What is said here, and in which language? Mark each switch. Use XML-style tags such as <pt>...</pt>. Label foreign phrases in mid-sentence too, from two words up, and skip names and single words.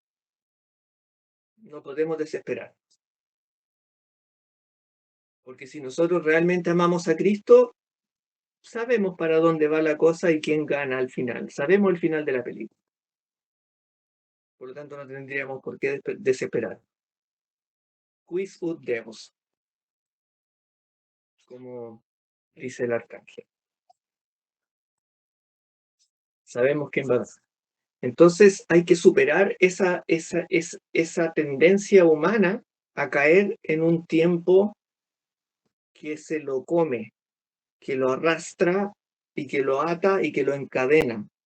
<es>No podemos desesperar. Porque si nosotros realmente amamos a Cristo, sabemos para dónde va la cosa y quién gana al final. Sabemos el final de la película. Por lo tanto, no tendríamos por qué desesperar.</es> <la>Quis ut Deus,</la> <es>como dice el arcángel. Sabemos quién va a ganar. Entonces hay que superar esa tendencia humana a caer en un tiempo que se lo come, que lo arrastra y que lo ata y que lo encadena.</es>